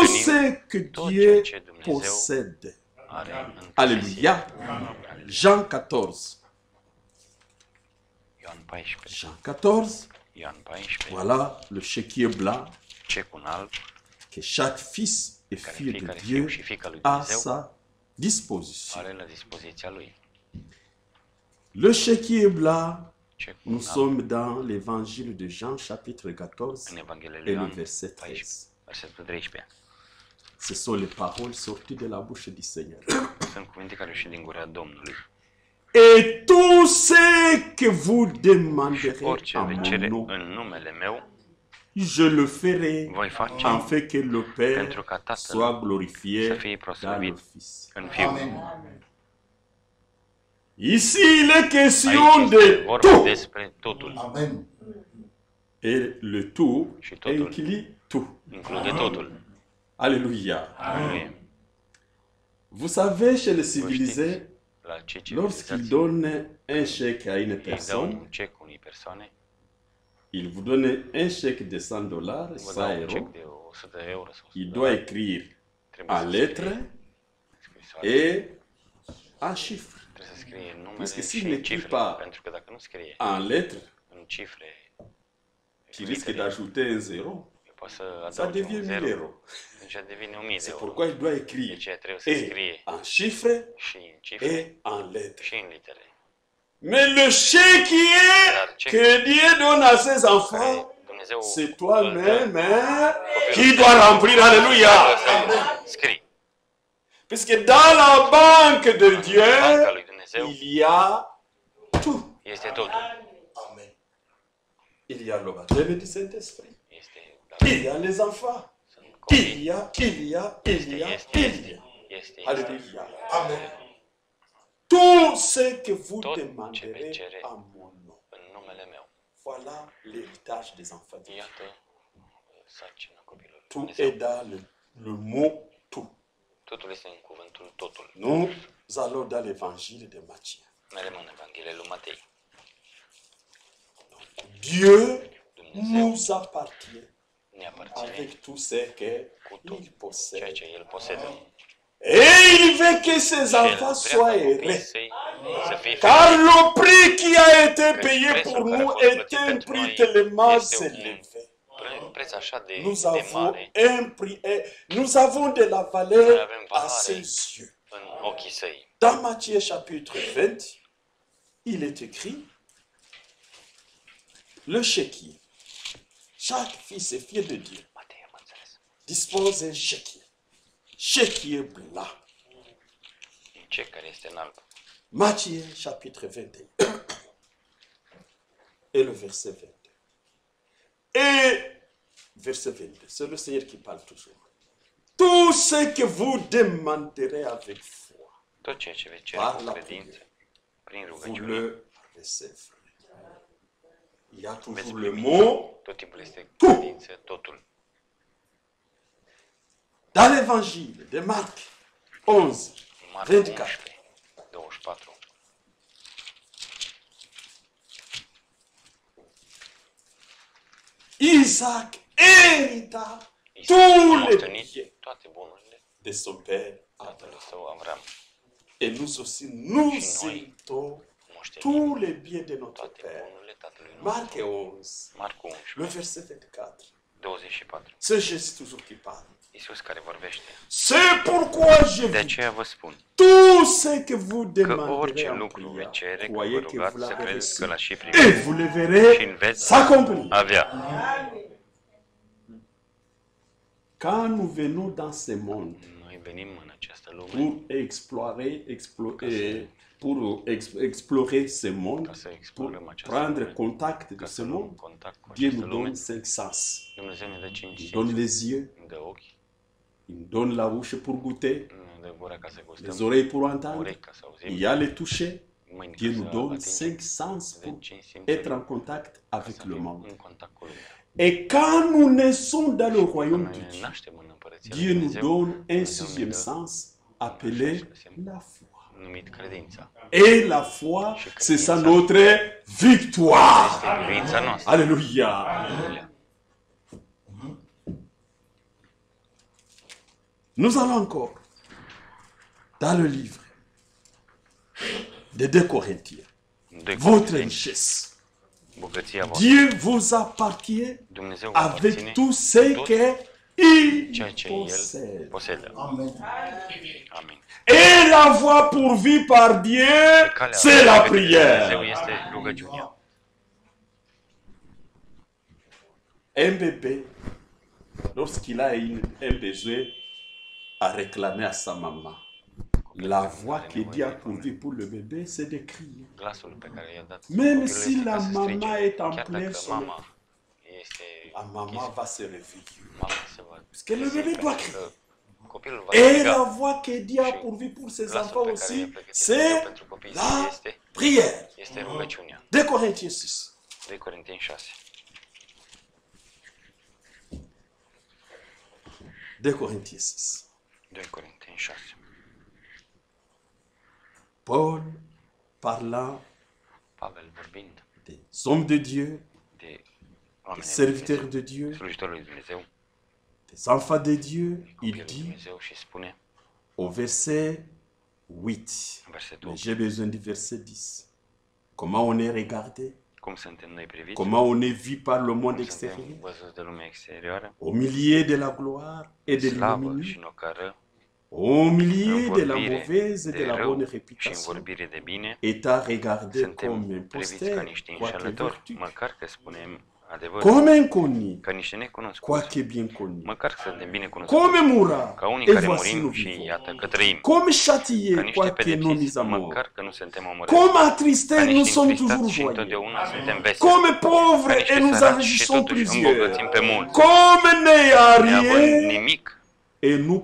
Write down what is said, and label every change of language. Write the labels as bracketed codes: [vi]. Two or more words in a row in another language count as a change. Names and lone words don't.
[ro] moștenim [fr] ce que [ro] tot [fr] Dieu [ro] ceea ce Dumnezeu [fr] possède. [ro] are în [fr] Alléluia. Jean 14. [ro] Ioan 14. [fr] Jean 14. [ro] Ioan 14. [fr] Voilà le chéquier blanc [ro] Cecul alb, [fr] que chaque fils et [ro] care [fr] fille de [ro] fiecare [fr] Dieu [ro] fiu și fiica lui [fr] a [ro] Dumnezeu [fr] sa disposition. [ro] are la dispoziția lui. [fr] Le chéquier blanc, [ro] Cecul [fr] nous [ro] alb, [fr] sommes dans l'évangile de Jean, chapitre 14, [ro] în Evanghelia [fr] et [ro] lui [fr] le [ro] Ioan [fr] verset 14, 13. [ro] versetul 13. [fr] Ce sont les paroles sorties de la bouche du Seigneur. [ro] Sunt cuvinte care ieșit din gura Domnului. [fr] Et tout ce que vous demanderez [ro] Orice [fr] en [ro] veți [fr] mon [ro] cere [fr] nom, [ro] în numele meu, [fr] je le ferai [ro] voi face [fr] en fait que le Père [ro] pentru ca Tatăl [fr] soit [ro] să [fr] glorifié [ro] fie [fr] dans le [ro] proslăvit [fr] Fils. [ro] în Fiu. [fr] Ici, il est question [ro] Aici este [fr] de [ro] vorba [fr] tout. [ro] despre totul. Amen. [fr] Et le tout [ro] Și totul. [fr] inclut tout. [ro] Include totul. [fr] Alléluia. [ro] Amin. [fr] Vous savez, chez les [ro] Vă știți, [fr] civilisés, [ro] la cei [fr] lorsqu'ils [ro] civilizați, [fr] donnent un chèque à une [ro] îi dau [fr] personne, [ro] un cec unei persoane, [fr] ils vous donnent un chèque de 100 dollars, [ro] vă 100 dau un [fr] euros. [ro] cec de 100 de euro sau 100 [fr] Il [ro] de [fr] doit [ro] dolari. [fr] écrire [ro] Trebuie [fr] en [ro] să [fr] lettres [ro] scrie scrisoare, [fr] et en chiffres. [ro] trebuie să scrie numele [fr] Puisque [ro] și [fr] s'il n'écrit [ro] cifre, [fr] pas [ro] pentru că dacă nu scrie [fr] en lettres, [ro] în cifre, [fr] tu risques d'ajouter un zéro. [ro] poate să [fr] Ça [ro] adauge [fr] devient [ro] un [fr] 1000 [ro] zero, [fr] euros. [ro] deja devine 1000 de [fr] C'est [ro] euro. [fr] pourquoi il doit [ro] De [fr] écrire [ro] ce trebuie să [fr] et [ro] scrie [fr] en chiffres [ro] și în cifre [fr] et en lettres. [ro] și în litere. [fr] Mais le chéquier que Dieu donne à ses [ro] Care [fr] enfants, [ro] Dumnezeu [fr] c'est [ro] îl [fr] toi-même [ro] dă [fr] hein, [ro] copilul [fr] qui [ro] său. [fr] doit remplir. Alléluia. [ro] Să scrii. [fr] Puisque dans la banque de [ro] Banca [fr] Dieu, [ro] lui Dumnezeu [fr] il y a tout. [ro] este totul. Amen. [fr] Il y a le baptême du Saint-Esprit. [ro] Este, [fr] Il y a les enfants. [ro] sunt [fr] Il [ro] copii. [fr] y a, il y a, il y a, il y a. [ro] Este. [fr] Alléluia. [ro] Amen. [fr] Tout ce que vous [ro] Tot ce [fr] demanderez [ro] veți cere [fr] en mon nom. [ro] în numele meu. [fr] Voilà l'héritage des enfants de Dieu. [ro] Iată sarcina copilului [fr] Tout [ro] Dumnezeu. [fr] est dans le mot tout. [ro] Totul este în cuvântul totul. [fr] Nous allons dans l'évangile de Matthieu. [ro] Merem în Evanghelia lui Matei. [fr] Dieu [ro] Dumnezeu [fr] nous appartient [ro] ne aparține [fr] avec tout ce qu'il [ro] cu tot ceea [fr] possède. [ro] ce El posedă. [fr] Et il veut que ses [ro] Și El [fr] enfants [ro] vrea [fr] soient [ro] ca copiii [fr] heureux. [ro] săi să fie [fr] Car [ro] fericiți. [fr] le prix qui a été [ro] Că [fr] payé [ro] prețul [fr] pour [ro] care a [fr] nous [ro] fost [fr] est [ro] plătit [fr] un [ro] pentru [fr] prix [ro] noi [fr] tellement [ro] este [fr] élevé. [ro] un preț așa de [fr] Nous [ro] de [fr] avons [ro] mare, [fr] un prix, nous avons de la [ro] noi [fr] valeur [ro] avem [fr] à [ro] valoare [fr] ses yeux. [ro] în ochii săi. [fr] Dans Matthieu chapitre 20, il est écrit le chéquier. Chaque fils et fille de Dieu [ro] Matei, am înțeles. [fr] dispose un chéquier. Chéquier blanc. [ro] Un cec care este în alb. [fr] Matthieu chapitre 21 et le verset 22. Et verset 22, c'est le Seigneur qui parle toujours. Tout ce que vous demanderez avec foi, [ro] Tot ceea ce veți cere [fr] Par [ro] cu [fr] la [ro] credință, prin [fr] vous [ro] rugăciune, [fr] le recevrez. Il y a [ro] veți [fr] toujours le [ro] primi. [fr] mot [ro] Tot timpul este [fr] Tu. [ro] credință, totul. [fr] dans l'évangile de Marc, 11, [ro] Marcu 24. 11, 24. [fr] Isaac hérita [ro] Isaac [fr] tous [ro] a [fr] les [ro] moștenit [fr] biens [ro] toate bunurile [fr] de son père [ro] tatălui [fr] Abraham. [ro] său Avram. [fr] Et nous aussi, nous [ro] Și noi [fr] héritons [ro] moștenim [fr] tous les biens de notre [ro] toate [fr] père. [ro] bunurile tatălui [fr] Marc [ro] nostru. 11, Marcu [fr] le [ro] 11, [fr] verset 24. [ro] 24. [fr] C'est Jésus toujours qui parle. [ro] Iisus care vorbește. [fr] C'est pourquoi je [ro] De [fr] vous dis, [ro] aceea vă spun [fr] tout ce que vous [ro] că [fr] demanderez [ro] orice [fr] en [ro] lucru [fr] prière, [ro] veți cere, că vă [fr] croyez que [ro] rugați, [fr] vous [ro] să [fr] l'avez [ro] credeți că [fr] reçu. [ro] l-ați și [fr] Et [ro] primit [fr] vous le [ro] și [fr] verrez [ro] îl veți [fr] s'accomplir. [ro] avea. [fr] Quand nous venons dans ce monde [ro] Noi venim în această lume [fr] pour explorer ce monde, [ro] ca să [fr] pour [ro] explorăm această [fr] prendre [ro] lume, [fr] contact de [ro] ca [fr] ce [ro] să luăm [fr] monde, [ro] contact cu [fr] Dieu [ro] această [fr] nous [ro] lume. [fr] donne 5 sens. [ro] Dumnezeu ne dă 5 [fr] Il donne [ro] simțuri, [fr] les yeux, [ro] ne dă ochi, [fr] il nous donne la bouche pour goûter, [ro] ne dă gura ca să [fr] les [ro] gustăm, [fr] oreilles pour entendre, [ro] urechi ca să [fr] il [ro] auzim, [fr] y a le toucher. [ro] mâini [fr] Dieu [ro] ca [fr] nous [ro] să [fr] donne [ro] atingem, [fr] 5 sens [ro] ne dă [fr] pour [ro] 5 [fr] être [ro] simțuri [fr] en contact [ro] ca [fr] avec [ro] să [fr] le [ro] fim [fr] monde. [ro] în contact cu lumea. [fr] Et quand nous naissons dans le royaume [ro] Când [fr] de [ro] noi ne [fr] Dieu, [ro] naștem în împărăția lui [fr] Dieu nous [ro] Dumnezeu, [fr] donne un [ro] Dumnezeu ne [fr] sixième [ro] dă [fr] sens appelé la foi. [ro] numit credința. [fr] Et la foi, c'est ça notre victoire. [ro] Este biruința noastră. [fr] Alléluia. [ro] Aleluia. [fr] Nous allons encore dans le livre de 2 Corinthiens. [ro] Doi [fr] Votre [ro] Corinteni, [fr] richesse. [ro] bogăția voastră. [fr] Dieu vous appartient [ro] Dumnezeu vă [fr] avec [ro] aparține [fr] tout ce [ro] tot [fr] qu'il [ro] ceea ce El [fr] possède. [ro] posedă. Amen. Amin. [fr] Et la voie pourvue par Dieu, [ro] Calea [fr] c'est la [ro] către Dumnezeu [fr] prière. [ro] este rugăciunea. [fr] Un bébé, lorsqu'il a un besoin, a réclamé à sa maman. La voix que Dieu a pourvue pour le bébé, c'est de crier. [ro] Glasul pe care i-a dat [fr] Même [ro] copilului [fr] si [ro] este [fr] la [ro] ca să strige. [fr] maman est en [ro] Chiar [fr] plein [ro] dacă [fr] sommeil, [ro] mama este [fr] la maman va se réveiller. [ro] mama se va [fr] que le bébé [ro] trezi, [fr] doit [ro] pentru că copilul va [fr] Et [ro] striga. [fr] la voix que Dieu a [ro] Și [fr] pourvue pour ses [ro] glasul [fr] enfants [ro] pe care i-a [fr] aussi, [ro] pregătit Dumnezeu [fr] c'est [ro] pentru copiii [fr] la [ro] săi [fr] prière. [ro] este rugăciunea. [fr] 2 Corinthiens 6. [ro] 2 Corinteni 6. [fr] 2 Corinthiens 6. [ro] 2 Corinteni 6. [fr] Paul parlant [ro] Pavel vorbind [fr] des hommes de Dieu, [ro] de [fr] des [ro] oameni ai lui [fr] serviteurs [ro] Dumnezeu, [fr] de Dieu, [ro] slujitorul lui Dumnezeu, [fr] des enfants de Dieu, il [ro] copiii lui [fr] dit [ro] Dumnezeu și spune [fr] au verset 8. [ro] în versetul [fr] Mais [ro] 8, [fr] j'ai besoin du verset 10. Comment on est regardé, [ro] cum suntem noi priviți, [fr] comment on est vu par le monde [ro] cum suntem [fr] extérieur, [ro] văzuți de lumea exterioară, [fr] au milieu de la gloire et de [ro] slavă [fr] l'ignominie, [ro] și nocară, [fr] au milieu de la [ro] vorbire [fr] mauvaise et de [ro] de [fr] la [ro] rău [fr] bonne [ro] și în [fr] réputation, [ro] vorbire de bine, [fr] étant regardé comme [ro] suntem priviți ca [fr] imposteur, [ro] niște [fr] quoique [ro] înșelători, [fr] vertu, [ro] măcar că spunem adevărul, [fr] comme inconnu, [ro] ca niște necunoscuți, [fr] quoique bien connu, [ro] măcar că suntem bine cunoscuți, [fr] comme mourant, [ro] ca unii [fr] et [ro] care [fr] voici [ro] murim [fr] nous [ro] și [fr] vivons, [ro] iată că trăim, [fr] comme [ro] ca [fr] châtiés, [ro] niște [fr] quoique non mis [ro] pedepsiți, [fr] à mort, [ro] măcar că nu suntem omorâți, [fr] comme [ro] ca [fr] attristés, nous [ro] niște [fr] sommes toujours [ro] întristați și [fr] joyeux, [ro] întotdeauna suntem veseli, [fr] comme [ro] ca [fr] pauvres [ro] niște [fr] et nous [ro] săraci și [fr] enrichissons [ro] totuși [fr] plusieurs, [ro] îmbogățim pe mulți, [fr] comme n'ayant [ro] neavând [fr] rien [ro] nimic [fr] et nous